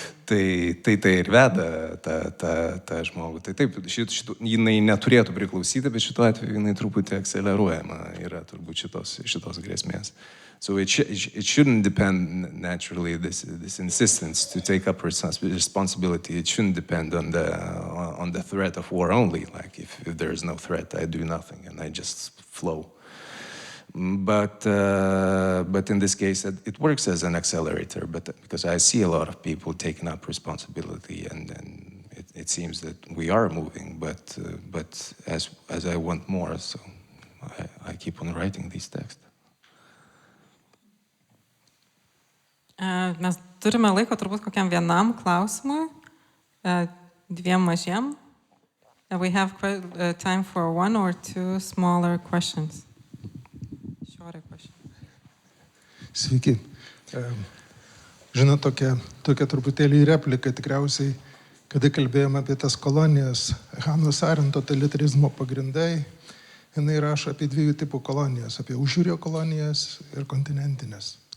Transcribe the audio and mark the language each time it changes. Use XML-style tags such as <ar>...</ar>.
<lt>Tai ir veda tą žmogų. Tai taip, jinai neturėtų priklausyti, bet šituo atveju jinai truputį akceleruojama yra turbūt šitos grėsmės.</lt> <en>So it shouldn't depend naturally, this insistence to take up responsibility, it shouldn't depend on the threat of war only. Like if there is no threat, I do nothing and I just flow. But in this case, it works as an accelerator. But because I see a lot of people taking up responsibility, and it seems that we are moving. But as I want more, so I keep on writing these texts.</en> <lt>Mes turime laiko turbūt kokiam vienam klausimui, dviem mažiem.</lt> <en>We have time for one or two smaller questions. Shorter questions.</en> <lt>Sveiki. Žinot, tokia truputėlį replika tikriausiai, kada kalbėjome apie tas kolonijas, Hanos Arendt totalitarizmo pagrindai, jinai rašo apie dviejų tipų kolonijas, apie užjūrio kolonijas ir kontinentinės.</lt>